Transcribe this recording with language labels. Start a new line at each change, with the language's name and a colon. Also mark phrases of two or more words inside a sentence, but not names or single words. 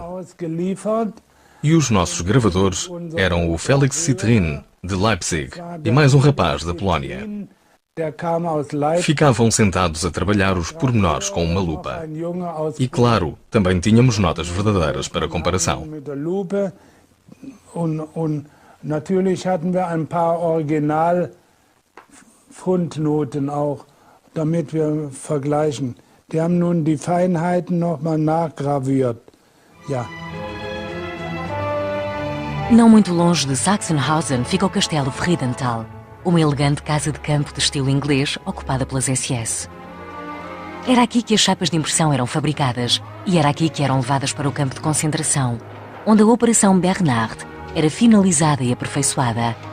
Portuguese: E os nossos gravadores eram o Felix Citrin, de Leipzig, e mais um rapaz da Polónia. Ficavam sentados a trabalhar os pormenores com uma lupa. E claro, também tínhamos notas verdadeiras para comparação.
German: Natürlich hatten wir ein paar Original-Fundnoten auch, damit wir vergleichen. Die haben nun die Feinheiten nochmal nachgraviert. Ja.
Portuguese: Não muito longe de Sachsenhausen fica o Castelo Friedenthal, uma elegante casa de campo de estilo inglês ocupada pelas SS. Era aqui que as chapas de impressão eram fabricadas e era aqui que eram levadas para o campo de concentração, onde a Operação Bernhard era finalizada e aperfeiçoada.